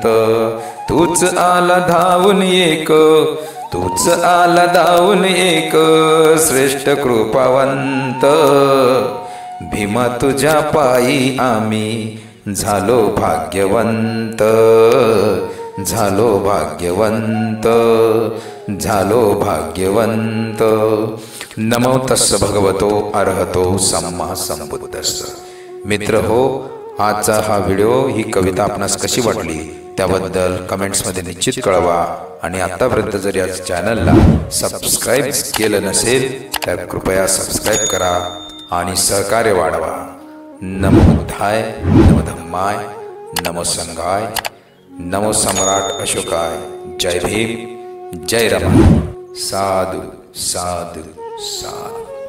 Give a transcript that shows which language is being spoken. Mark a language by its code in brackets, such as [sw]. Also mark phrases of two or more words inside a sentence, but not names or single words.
[mr] तूच आला धावून एक, तूच आला धावून एक श्रेष्ठ कृपावंत. भीमा तुझ्या पायी आम्ही झालो भाग्यवंत, झालो भाग्यवंत, झालो भाग्यवंत. [pi] नमो तस्स भगवतो अरहतो सम्मा संबुद्धस्स. [mr] मित्र हो, आजचा हा व्हिडिओ, ही कविता आपणास कशी वाटली त्याबद्दल कमेंट्समध्ये निश्चित कळवा. आणि आतापर्यंत जर या चॅनलला सबस्क्राईब केलं नसेल तर कृपया सबस्क्राईब करा आणि सहकार्य वाढवा. [pi] नमो बुद्धाय, नमो धम्माय, नमो संघाय, नमो सम्राट अशोकाय. [mr] जय भीम, जय रमण. [pi] साधु साधु साधु.